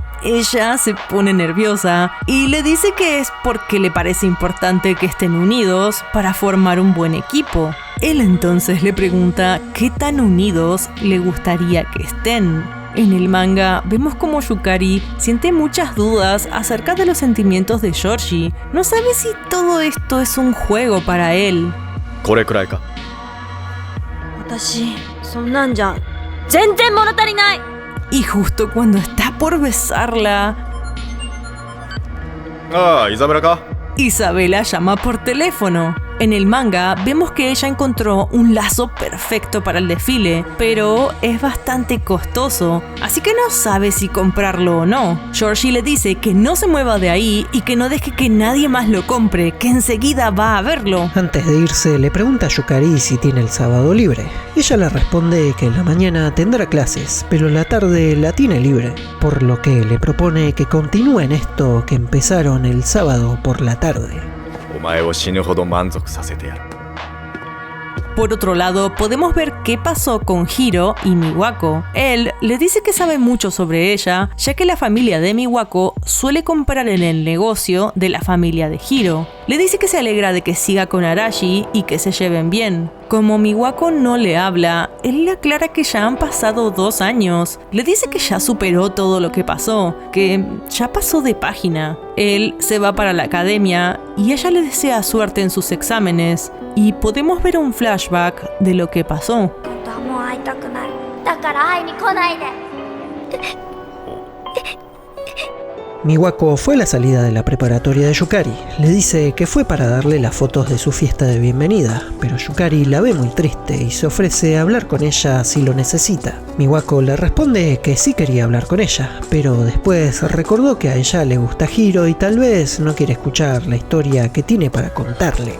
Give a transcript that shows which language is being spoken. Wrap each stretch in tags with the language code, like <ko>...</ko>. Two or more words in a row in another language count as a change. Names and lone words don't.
<es>Ella se pone nerviosa y le dice que es porque le parece importante que estén unidos para formar un buen equipo. Él entonces le pregunta qué tan unidos le gustaría que estén. En el manga vemos como Yukari siente muchas dudas acerca de los sentimientos de Georgie. No sabe si todo esto es un juego para él.</es> <ja>これくらいか。私、そんなんじゃ全然物足りない。</ja> <es>Y justo cuando está por besarla,</es> <ja>ああ、イザベラか。</ja> <es>Isabela llama por teléfono. En el manga vemos que ella encontró un lazo perfecto para el desfile, pero es bastante costoso, así que no sabe si comprarlo o no. Georgie le dice que no se mueva de ahí y que no deje que nadie más lo compre, que enseguida va a verlo. Antes de irse, le pregunta a Yukari si tiene el sábado libre. Ella le responde que en la mañana tendrá clases, pero en la tarde la tiene libre, por lo que le propone que continúen esto que empezaron el sábado por la tarde.</es> <ja>お前を死ぬほど満足させてやる。</ja> <es>Por otro lado, podemos ver qué pasó con Hiro y Miwako. Él le dice que sabe mucho sobre ella, ya que la familia de Miwako suele comprar en el negocio de la familia de Hiro. Le dice que se alegra de que siga con Arashi y que se lleven bien. Como Miwako no le habla, él le aclara que ya han pasado 2 años. Le dice que ya superó todo lo que pasó, que ya pasó de página. Él se va para la academia y ella le desea suerte en sus exámenes. Y podemos ver un flashback de lo que pasó.</es> <ja>本当はもう会いたくない。だから会いに来ないで。</ja> <es>Miwako fue a la salida de la preparatoria de Yukari. Le dice que fue para darle las fotos de su fiesta de bienvenida, pero Yukari la ve muy triste y se ofrece a hablar con ella si lo necesita. Miwako le responde que sí quería hablar con ella, pero después recordó que a ella le gusta Hiro y tal vez no quiere escuchar la historia que tiene para contarle.</es>